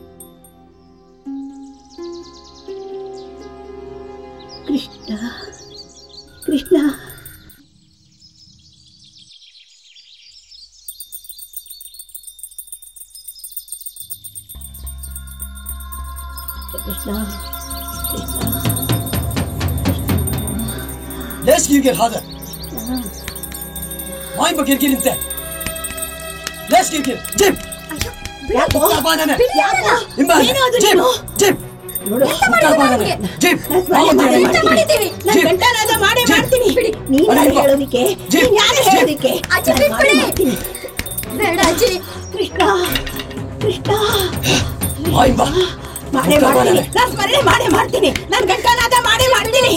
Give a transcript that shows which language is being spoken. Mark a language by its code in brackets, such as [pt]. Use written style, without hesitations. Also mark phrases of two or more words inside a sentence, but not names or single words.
[kn] ಕೃಷ್ಣ ಕೃಷ್ಣ ಕೃಷ್ಣ ಕೃಷ್ಣ. [ar] ليش جرجر هذا؟ ما يبغى جرجر انت. ليش جرجر؟ جيب. تعبان انا. جيب جيب. جيب. [kn] ನಾನು ಘಂಟಾನಾದ ಮಾಡೇ ಮಾಡ್ತೀನಿ. ನೀನು ಹೇಳೋದಿಕ್ಕೆ, ಯಾರು ಹೇಳೋದಿಕ್ಕೆ? ಬೇಡ ಅಜ್ಜಿ. ಕೃಷ್ಣ ಕೃಷ್ಣ ಮಾಯಿಂಬಾ ಮಾಡೇ ಮಾಡ್ತೀನಿ. ನಾನು ಸ್ಮರಣೆ ಮಾಡೇ ಮಾಡ್ತೀನಿ. ನಾನು ಘಂಟಾನಾದ ಮಾಡೇ ಮಾಡ್ತೀನಿ.